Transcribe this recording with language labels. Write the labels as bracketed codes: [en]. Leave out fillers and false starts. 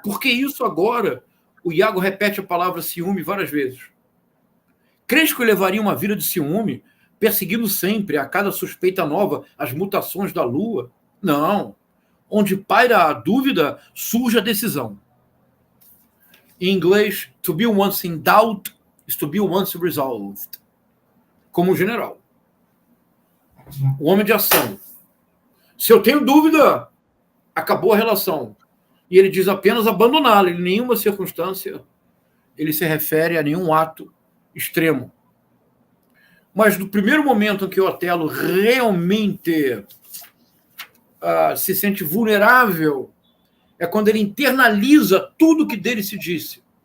[pt] Por que isso agora? O Iago repete a palavra ciúme várias vezes. Crês que eu levaria uma vida de ciúme, perseguindo sempre, a cada suspeita nova, as mutações da lua? Não. Onde paira a dúvida, surge a decisão. Em inglês, [en] to be once in doubt is to be once resolved. [pt] Como um general. O homem de ação. Se eu tenho dúvida, acabou a relação. E ele diz apenas abandoná-la. Em nenhuma circunstância ele se refere a nenhum ato extremo. Mas no primeiro momento em que o Otelo realmente se sente vulnerável, é quando ele internaliza tudo que dele se disse.